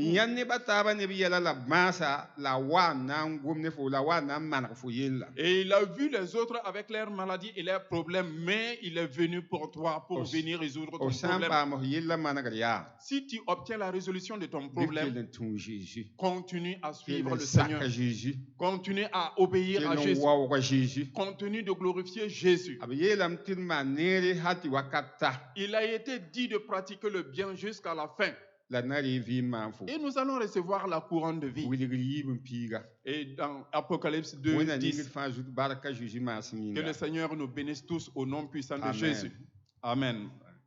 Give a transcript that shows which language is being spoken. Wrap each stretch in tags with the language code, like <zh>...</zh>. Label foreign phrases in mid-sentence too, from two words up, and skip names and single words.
<mos>yãnd nebã taabã neb yɛla la bãasa la wa n na n gom ne fo la wa n na n maneg fo yella</mos> <fr>Et il a vu les autres avec leurs maladies et leurs problèmes, mais il est venu pour toi, pour venir résoudre ton</fr> <mos>f sã n</mos> <fr>problème.</fr> <mos>paam f yella manegr yaa</mos> <fr>Si tu obtiens la résolution de ton</fr> <mos>bɩ kell</mos> <fr>problème,</fr> <mos>n tũu Jésus</mos> <fr>continue à</fr> <mos>kell</mos> <fr>suivre</fr> <mos>n</mos> <fr>le Seigneur,</fr> <mos>saka Jésus</mos> <fr>continue à obéir à</fr> <mos>kell n</mos> <fr>Jésus,</fr> <mos>waooga Jésus</mos> <fr>continue de glorifier Jésus.</fr> <mos>b yeelame tɩ d maan neere hal tɩ wakat ta</mos> <fr>Il a été dit de pratiquer le bien jusqu'à la fin.</fr> <mos>la na ree vɩɩm maan fo</mos> <fr>Et nous allons recevoir la couronne de vie.</fr> <mos>wilgr yiib n piiga</mos> <fr>Et dans Apocalypse 2,</fr> <mos>wẽnna ningd</mos> <fr>10,</fr> <mos>fãa zut barka Jésus maasem</mos> <fr>que</fr> <mos>yĩnga</mos> <fr>le Seigneur nous bénisse tous au nom puissant de Amen. Jésus. Amen.</fr>